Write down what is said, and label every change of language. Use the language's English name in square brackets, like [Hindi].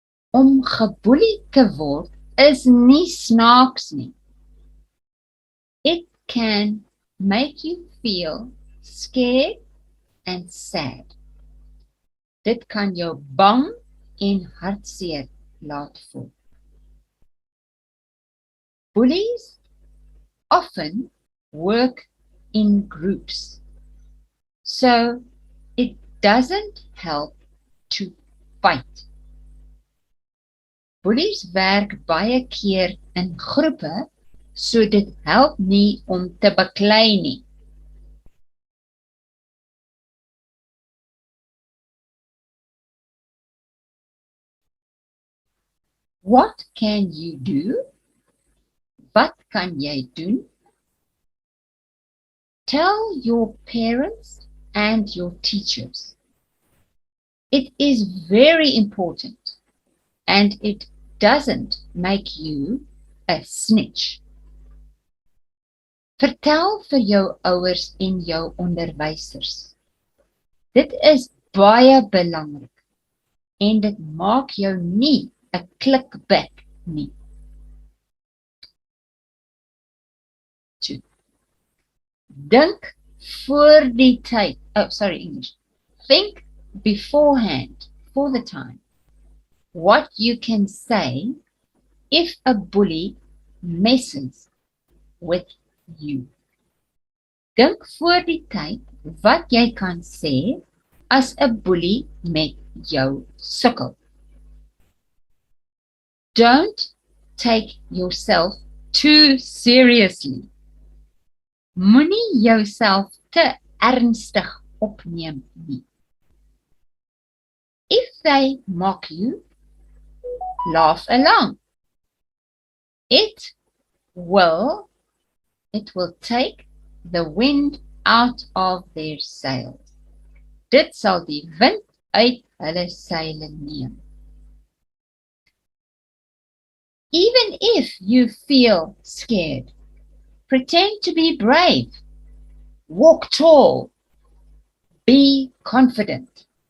[Afrikaans] Om geboelie te word is nie snaaks nie. It [English] can make you feel scared and sad. [Afrikaans] Dit kan jou bang en hartseer laat voel. [English] Bullies often work in groups, so it doesn't help to fight. [Afrikaans] Bullies werk baie keer in groepe, so dit help nie om te beklei nie. [English] What can you do? [Afrikaans] Wat kan jy doen? [English] Tell your parents and your teachers. It is very important, and it doesn't make you a snitch. [Afrikaans] Vertel vir jou ouers en jou onderwysers. Dit is baie belangrik en dit maak jou nie 'n klikbek nie. 2. Dink voor die tyd. English. [English] Think beforehand, for the time, what you can say if a bully messes with you. [Afrikaans] Dink voor die tyd wat jy kan sê as 'n bully met jou sukkel. [English] Don't take yourself too seriously. [Afrikaans] Moenie jouself te ernstig opneem nie. [English] If they mock you, laugh along. It will take the wind out of their sails. [Afrikaans] Dit sal die wind uit hulle seile neem. [English] Even if you feel scared, pretend to be brave. Walk tall. Be confident.